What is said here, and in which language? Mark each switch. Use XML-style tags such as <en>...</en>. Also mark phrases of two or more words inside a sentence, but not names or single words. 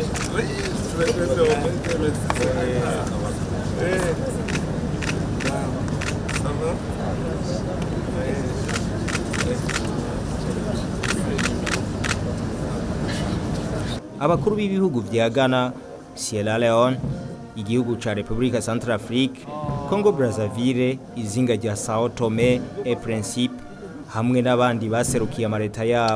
<fr>Oui, je vais faire au moins 2 mètres. Ça va?</fr> <rn>abakuru b'ibihugu vya Ghana, Sierra Leone, igihugu ca Republika Centrafrique, Congo Brazzaville, izinga rya Sao Tome et Principe, hamwe n'abandi baserukiye amareta yabo.</rn>